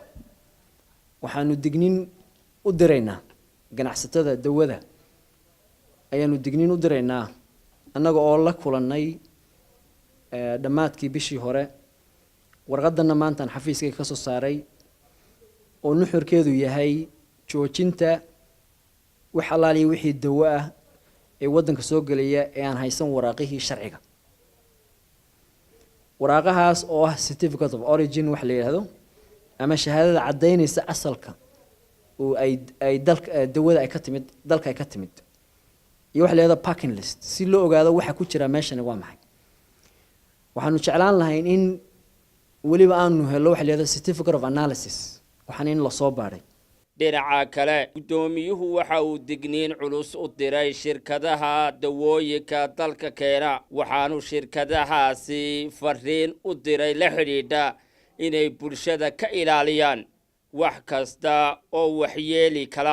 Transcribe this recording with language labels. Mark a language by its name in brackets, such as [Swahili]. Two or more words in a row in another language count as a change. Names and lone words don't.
[Somali] waxaanu dignin u diraynaa ganacsatada dawada ayaanu dignin u diraynaa annaga oo la kulanay dhamaadkii bishii hore warqadana maantaan xafiiskayga ka soo saaray oo nuxurkeedu yahay joojinta wax alaaliye wixii dawo ah ee wadanka soo galaya ee aan haysan waraaqihii sharciga waraaqahaas oo ah [English] certificate of origin [Somali] wax la yiraahdo ama shahaadada cadeynaysa asalka oo ay dalka dawada ay ka timid dalka ay ka timid iyo wax la yiraahdo [English] packing list [Somali] si loo ogaado waxa ku jira meeshan waa maxay waxaanu jeclaan lahayn in waliba aanu helo wax la yiraahdo [English] certificate of analysis [Somali] waxaan in la soo baaray dhinaca kale gudoomiyuhu waxa uu digniin culus u diray shirkadaha dawooyinka dalka keena waxaanu shirkadahaasi fariin u diray la xiriidha inay bulshada ka ilaaliyaan wax kasta oo waxyeeli kala